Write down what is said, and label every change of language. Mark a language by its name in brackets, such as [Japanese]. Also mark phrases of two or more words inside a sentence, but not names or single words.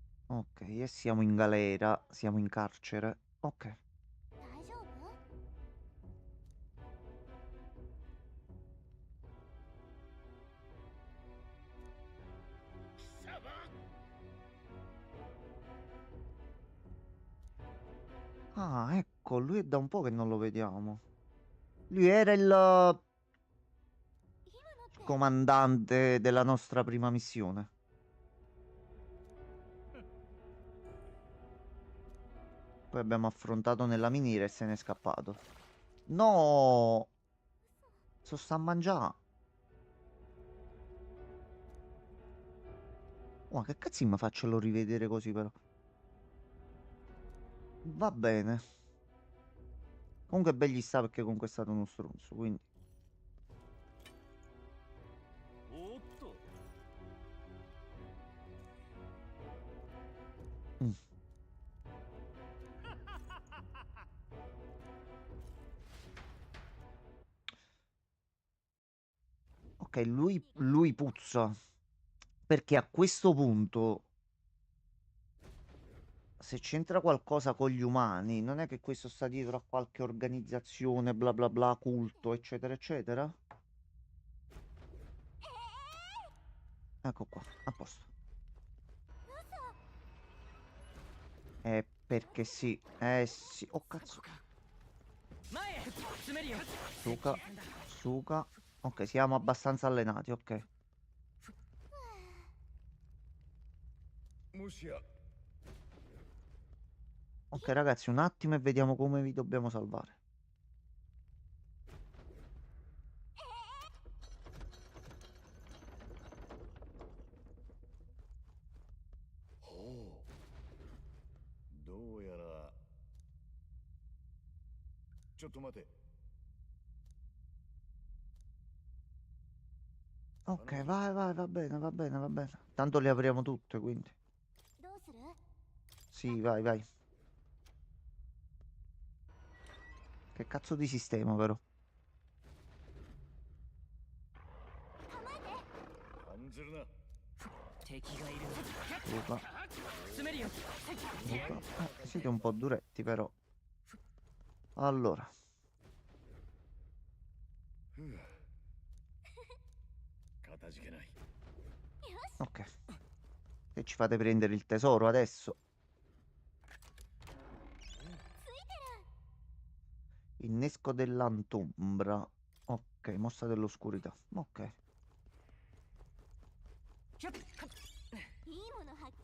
[Italian] Ok, e siamo in galera, siamo in carcere. Ok. [Japanese] 大丈夫？ [Italian] Ah, ecco, lui è da un po' che non lo vediamo. Lui era il [Japanese] 今のって [Italian] comandante della nostra prima missione. Poi abbiamo affrontato nella miniera e se n'è scappato. No! Sta a mangiare. Oh, ma che cazzo mi faccio rivedere così però? Va bene. Comunque ben gli sta perché comunque è stato uno stronzo, quindi... [Japanese] おーっと Mm. [Italian] Ok, lui puzza. Perché a questo punto, se c'entra qualcosa con gli umani, non è che questo sta dietro a qualche organizzazione, bla bla bla, culto, eccetera, eccetera? Ecco qua, a posto. Perché sì, eh sì. Oh cazzo, [Japanese] 前へ詰めるよ [Italian] suca, suca. Ok, siamo abbastanza allenati, ok. [Japanese] もしや [Italian] Ok ragazzi, un attimo e vediamo come vi dobbiamo salvare. [Japanese] ほうどうやらちょっと待て [Italian] Ok, vai, vai, va bene, va bene, va bene. Tanto le apriamo tutte, quindi. [Japanese] どうする？ [Italian] Sì, vai, vai. Che cazzo di sistema, però? [Japanese] 案ずるな敵がいる [Italian] Suca, [Japanese] 詰めるよ [Italian] suca. Siete un po' duretti, però. Allora, [Japanese] かたじけない [Italian] ok. E ci fate prendere il tesoro adesso. Innesco dell'antombra. Ok, mossa dell'oscurità. Ok. [Japanese] いいもの発見